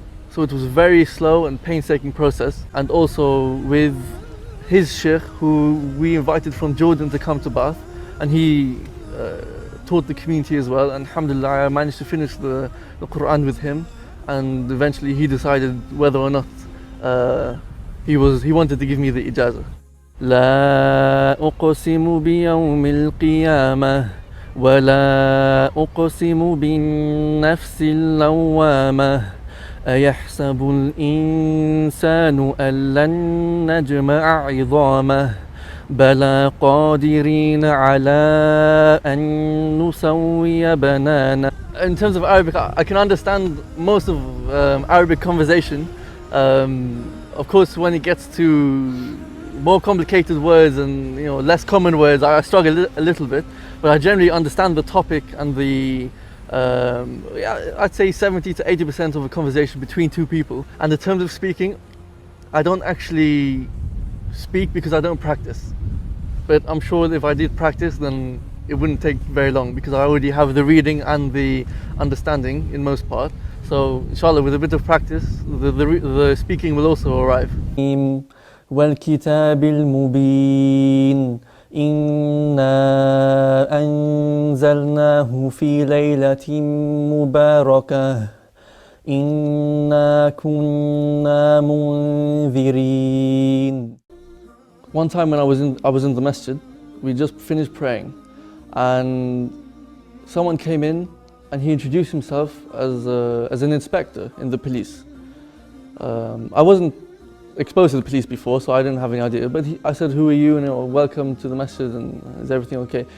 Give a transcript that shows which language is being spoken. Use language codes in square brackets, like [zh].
[en] So it was a very slow and painstaking process. And also with his sheikh, who we invited from Jordan to come to Bath, and he taught the community as well. And alhamdulillah, I managed to finish the Quran with him, and eventually he decided whether or not he wanted to give me the ijazah. [ar] لا أقسم بيوم القيامة ولا أقسم بالنفس اللوامة أيحسب الإنسان أن لن نجمع عظامه بلى قادرين على أن نسوي بنانه. [en] In terms of Arabic, I can understand most of Arabic conversation. Of course, when it gets to more complicated words and less common words, I struggle a little bit, but I generally understand the topic and the I'd say 70 to 80% of a conversation between two people. And in terms of speaking, I don't actually speak because I don't practice, but I'm sure if I did practice, then it wouldn't take very long because I already have the reading and the understanding in most part. So inshallah, with a bit of practice, the speaking will also arrive. [ar] والكتاب المبين إنا أنزلناه في ليلة مباركة إنا كنا منذرين. [en] One time when I was in the masjid, we just finished praying, and someone came in and he introduced himself as an inspector in the police. I wasn't exposed to the police before, so I didn't have any idea, but I said, who are you, and welcome to the masjid, and is everything okay?